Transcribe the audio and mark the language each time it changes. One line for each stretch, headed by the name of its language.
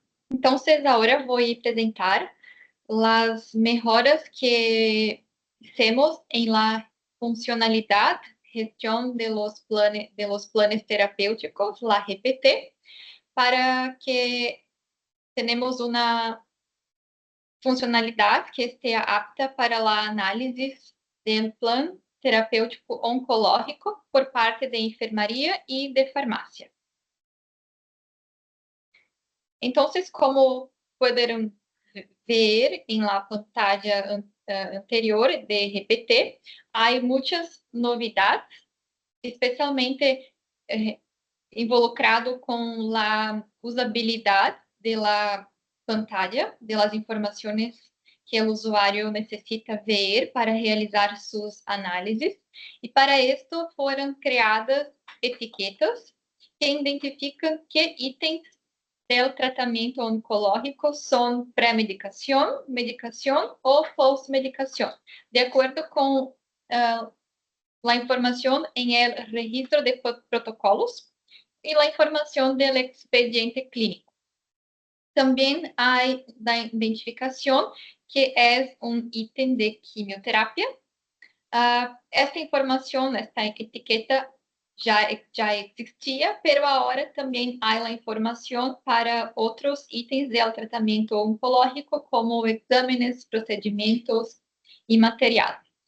Spanish: Entonces, ahora voy a presentar las mejoras que hicimos en la funcionalidad, gestión de los planes terapéuticos, la GPT, para que tenemos una funcionalidad que esté apta para la análisis del plan terapêutico oncológico por parte de
Portuguese: enfermaria e de farmácia. Então, como puderam ver em
Spanish: la pantalla anterior
Portuguese: de GPT, há muitas novidades, especialmente involucrado com a usabilidade da pantalla, das informações que o usuário necessita ver para realizar suas análises. E para isto foram criadas etiquetas que identificam que itens
Spanish: del tratamento oncológico son premedicación, medicación o postmedicación, de acuerdo con la información en el registro de protocolos y la información del expediente clínico. También hay la identificación que es un ítem de quimioterapia,
Portuguese: esta informação, esta etiqueta já existia,
Spanish: pero
Portuguese: agora também há a informação para outros itens do tratamento oncológico, como exames, procedimentos e materiais.